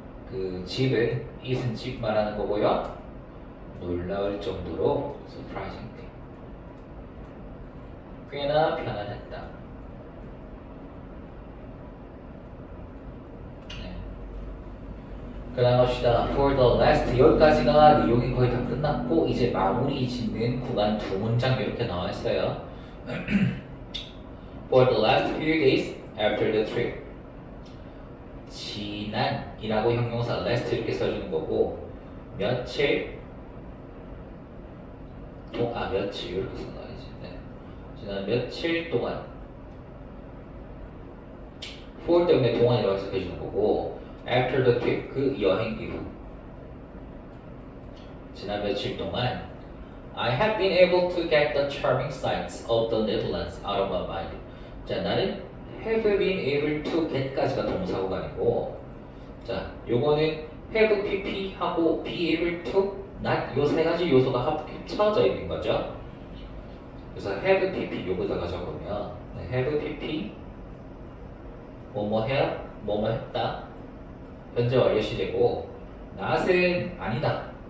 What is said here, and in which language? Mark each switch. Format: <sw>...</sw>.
<ko>그 집은 it은 집 말하는 거고요. 놀라울 정도로 surprisingly 꽤나 편안했다. 네. 그다음 합시다.</ko> <en>For the last</en> <ko>여기까지가 내용이 거의 다 끝났고 이제 마무리 짓는 구간 두 문장 이렇게 나와 있어요.</ko> <en>For the last few days after the trip.</en> <ko>지난이라고 형용사 last 이렇게 써주는 거고 며칠 며칠 이렇게 써놔야지. 네. 지난 며칠 동안</ko> <en>for</en> <ko>때문에 동안이라고 해석해 주는 거고</ko> <en>after the trip</en> <ko>그 여행 이후 지난 며칠 동안</ko> <en>I have been able to get the charming sights of the Netherlands out of my mind.</en> <ko>자, 나는</ko> <en>have been able to get</en> <ko>까지가 동사구간이고 자, 요거는</ko> <en>have pp</en> <ko>하고</ko> <en>be able to not</en> <ko>요 세 가지 요소가 합쳐져 있는 거죠. 그래서</ko> <en>have pp</en> <ko>요거다가 적으면 have pp 뭐뭐 해야 뭐뭐 했다 현재 완료 시제고 not은 아니다.</ko>